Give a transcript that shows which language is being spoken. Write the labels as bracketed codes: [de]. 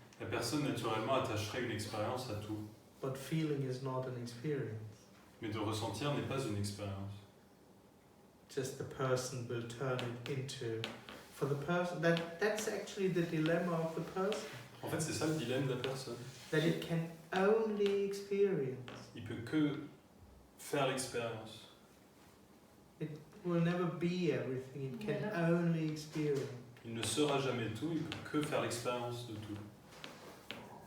[fr] La personne, naturellement, attacherait une expérience à tout. [en] but feeling is not an experience. [fr] Mais de ressentir n'est pas une expérience. [en] Just the person will turn it into, for the person, that's actually the dilemma of the person, [fr] En fait, c'est ça le dilemme de la personne. [en] that it can only experience. [fr] Il peut que faire l'expérience. [en] It will never be everything, it can only experience. [fr] Il ne sera jamais tout, il peut que faire l'expérience de tout.